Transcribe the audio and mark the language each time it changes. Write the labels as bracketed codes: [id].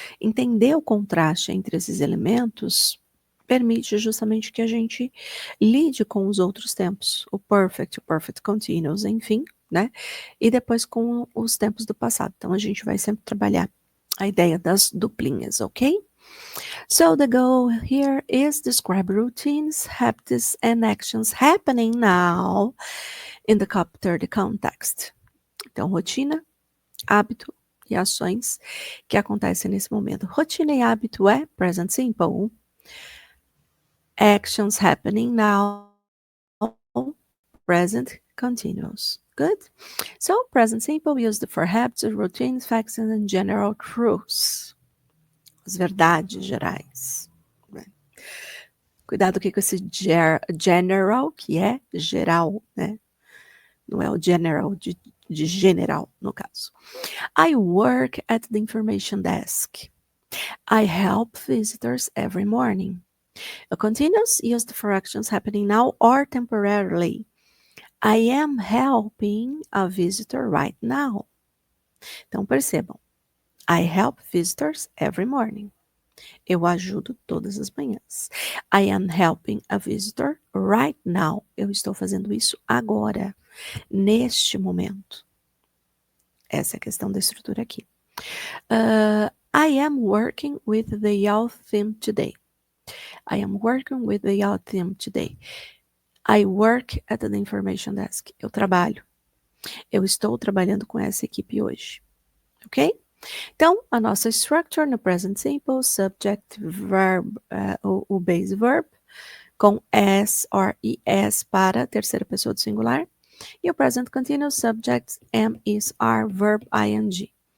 [pt] Entender o contraste entre esses elementos permite justamente que a gente lide com os outros tempos, o perfect continuous, enfim, né, e depois com os tempos do passado. Então, a gente vai sempre trabalhar a ideia das duplinhas, ok? [en] So the goal here is describe routines, habits, and actions happening now in the captured context. [pt] Então, rotina, hábito e ações que acontecem nesse momento. Rotina e hábito é present simple. [en] Actions happening now, present continuous. Good? So, present simple used for habits, routines, facts, and general truths. [pt] As verdades gerais. Cuidado aqui com esse general, que é geral, né? Não é o general de general, no caso. [en] I work at the information desk. I help visitors every morning. A continuous used for actions happening now or temporarily. I am helping a visitor right now. [pt] Então, percebam. [en] I help visitors every morning. [pt] Eu ajudo todas as manhãs. [en] I am helping a visitor right now. [pt] Eu estou fazendo isso agora, neste momento. Essa é a questão da estrutura aqui. [en] I am working with the youth team today. I am working with the youth team today. I work at the information desk. [pt] Eu trabalho. Eu estou trabalhando com essa equipe hoje. Ok? Então, a nossa structure no present simple, subject, verb, o base verb, com s or es para terceira pessoa do singular, e o present continuous, subject, am, is, are, verb, ing.